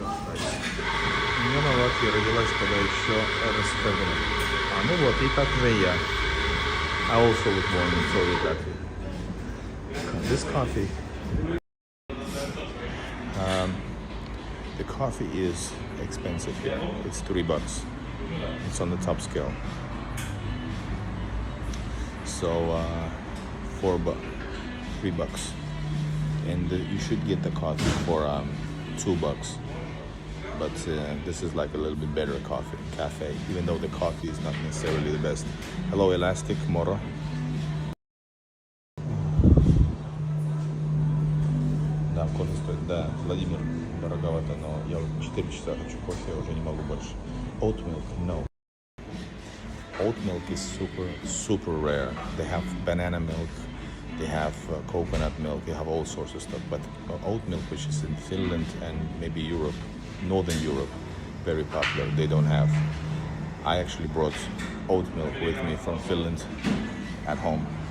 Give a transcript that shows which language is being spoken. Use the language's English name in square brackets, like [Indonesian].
[Russian] У меня на Латвии родилась, когда еще РСФ была. Ну вот, и так же и я. [English] I also was born in Soviet Latvia. This coffee, the coffee is expensive here. It's $3. It's on the top scale. So $3, and you should get the coffee for $2. But this is like a little bit better cafe, even though the coffee is not necessarily the best. Hello, Elastic Moro. [Russian] Да, кофе стоит. Да, Владимир, дороговато, но я 4 часа хочу кофе, я уже не могу больше. [English] Oat milk, no. Oat milk is super rare. They have banana milk, They have coconut milk, they have all sorts of stuff, but oat milk, which is in Finland and maybe Europe, Northern Europe, very popular, they don't have. I actually brought oat milk with me from Finland at home.